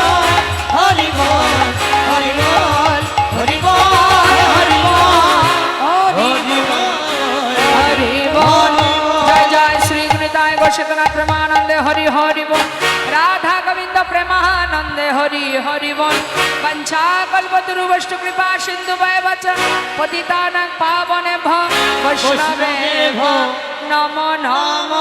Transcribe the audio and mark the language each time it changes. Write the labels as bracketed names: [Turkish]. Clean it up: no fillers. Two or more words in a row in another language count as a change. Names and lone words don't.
[Bangla] হরি বল হরি বল হরি বল হরি বল হরি বল হরি বল। জয় জয় শ্রী গুণিতায় গোষ্ঠনাথ প্রেমানন্দে হরি হরি বল। রাধা গোবিন্দ প্রেমানন্দে হরি হরি বল। [Sanskrit] पंचा कल्पतरुवष्ट कृपा सिंधु वच पतितानां पावनेभ्यो वैष्णवेभ्यो नमो नमः।